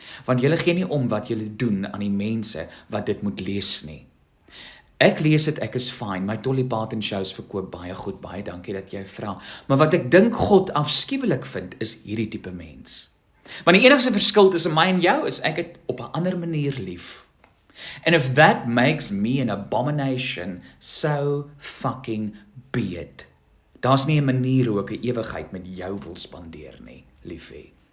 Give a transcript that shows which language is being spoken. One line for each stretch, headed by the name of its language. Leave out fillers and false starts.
Afrikaans: Want julle gee nie om wat julle doen aan die mense wat dit moet lees nie. Ek lees dit, ek is fine. My Dolly Parton shows verkoop baie goed, baie dankie dat jy vra. Maar wat ek dink God afskuwelik vind, is hierdie tipe mens. Want die enigste verskil tussen my en jou is ek het op 'n ander manier lief.
English: And if that makes me an abomination, so fucking be it.
Afrikaans: Daar's nie 'n manier hoe ek 'n ewigheid met jou wil spandeer nie, liefie.